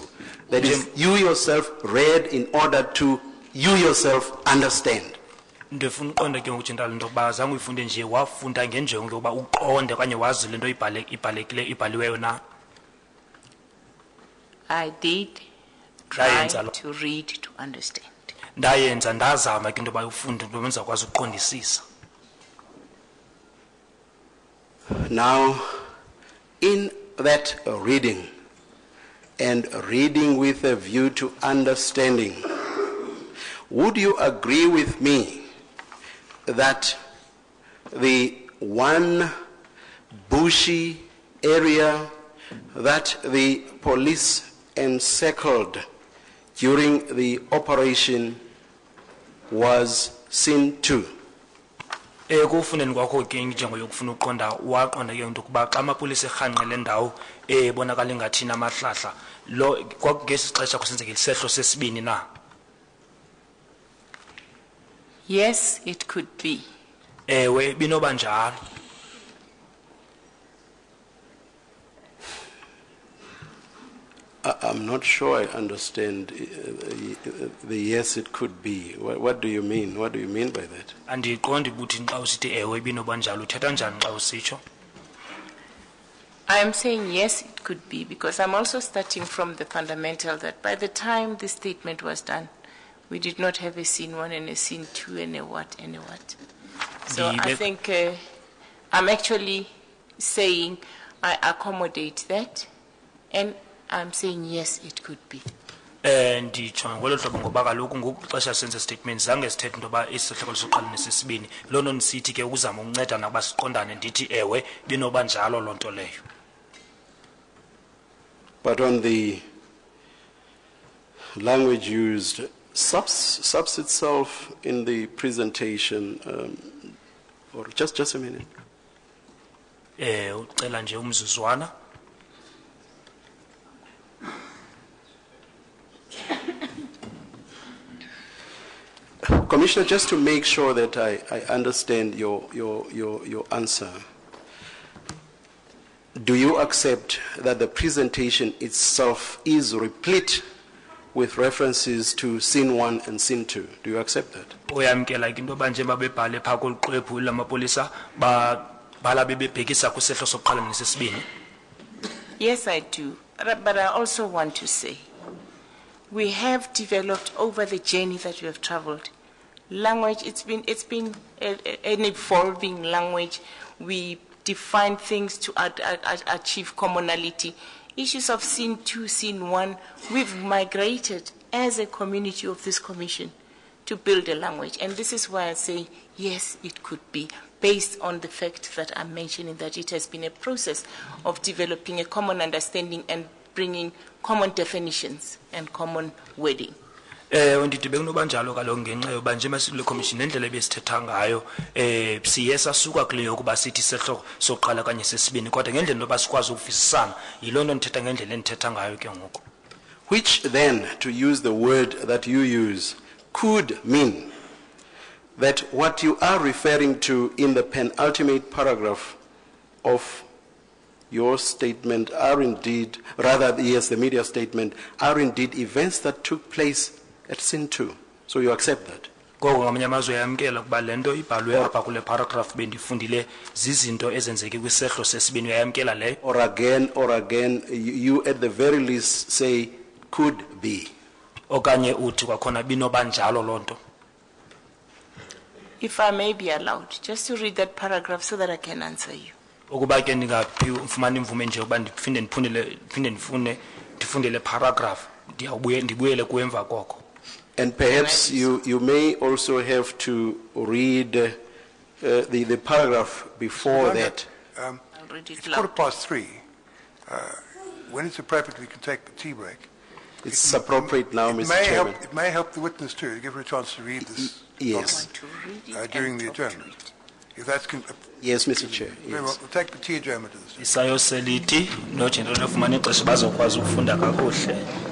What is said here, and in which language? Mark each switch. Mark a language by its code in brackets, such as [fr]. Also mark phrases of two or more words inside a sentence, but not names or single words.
[en] That is, you yourself read in order to you yourself understand. [xh] Ndifuna uqonda ke ngoku njalo into yokuba zange uyifunde nje wafunda ngenjongo yokuba uqonde okanye wazi le nto ibhaliweyo na. [en] I did Try [xh] Ndayenza lo- [en] to read to understand. [xh] Ndayenza ndazama ke into yoba ufunde into yoba ndizawukwazi ukuqondisisa. [en] Now, in that reading, and reading with a view to understanding, would you agree with me that the one bushy area that the police encircled during the operation was scene 2? [xh] Ekufundeni kwakho ke injongo yokufuna uqonda waqonda ke into kuba xa amapolisa erhanqele ndawo ebonakala ingathi namahlahla lo kwakungesi xesha kusenzeka isehlo sesibini na. [en] Yes, it could be. [xh] Ewe binoba njalo. [en] I'm not sure I understand the [xh] yes it could be. [en] What do you mean? What do you mean by that? [xh] Andiqondi ukuthi xa usithi ewe binoba njalo uthetha njani xa usitsho. [en] I'm saying yes, it could be, because I'm also starting from the fundamental that by the time this statement was done, we did not have a scene 1 and a scene 2 and a what and a what. So I think I'm actually saying I accommodate that, and I'm saying yes, it could be. [xh] Nditsho ngolo hlobo ngoba kaloku ngoku xesha senze statement zange sithethe into yoba isihloko sokuqala nesesibini loo nto ndisithi ke ukuzama ukunceda nakuba siqondane ndithi ewe binoba njalo loo nto leyo. [en] But on the language used, subs itself in the presentation, or just a minute. [xh] Ucela nje umzuzwana. [en] Commissioner, just to make sure that I understand your answer, do you accept that the presentation itself is replete with references to scene 1 and scene 2? Do you accept that? [xh] Uyamkela ke into yoba njengoba bebhale phaa kolu xwebhu lamapolisa babhala bebebhekisa kwisehlo sokuqala nesesibini? [en] Yes, I do. But I also want to say, we have developed over the journey that we have traveled. Language, it's been an evolving language. We define things to achieve commonality. Issues of scene 2, scene 1, we've migrated as a community of this commission to build a language. And this is why I say, yes, it could be, based on the fact that I'm mentioning that it has been a process of developing a common understanding and bringing common definitions and common wording. [xh] Ndithi bekunoba njalo kaloku ngenxa yoba njengoba sikule commission nendlela ebesithetha ngayo siye sasuka kule yokuba sithi isehlo sokuqala kanye sesibini kodwa ngendlela yoba sikwazi ukuvisisana yiloo nto ndithetha ngendlela endithetha ngayo ke ngoku. [en] Which then, to use the word that you use, could mean that what you are referring to in the penultimate paragraph of your statement are indeed, rather, yes, the media statement, are indeed events that took place at scene 2. So you accept that? [xh] Ngoko ngamanye amazwi uyamkela kuba le nto ibhalwe apha kule paragraph bendifundile zizinto ezenzeke kwisehlo sesibini, uyamkela leyo? [en] Or again, you at the very least say, could be. [xh] Okanye uthi kwakhona binoba njalo loo nto? [en] If I may be allowed, just to read that paragraph so that I can answer you. [xh] Ukuba ke ndingafumana imvume nje ukuba ndiphinde ndifunde le paragraph ndibuyele kuwe emva koko. [en] And perhaps you may also have to read the paragraph before that. I'll read it It's loud. 3:15. When it's appropriate, we can take the tea break. It's appropriate now, Mr. Chairman. It may help the witness too, to give her a chance to read this Yes. To read it during and the talk to adjournment. it. If that's Yes, Mr. Chair. very well, Yes. we'll take the tea adjournment at this time. [xh] Isayoselithi nojenero lofumana ixesha bazokwazi ukufunda kakuhle.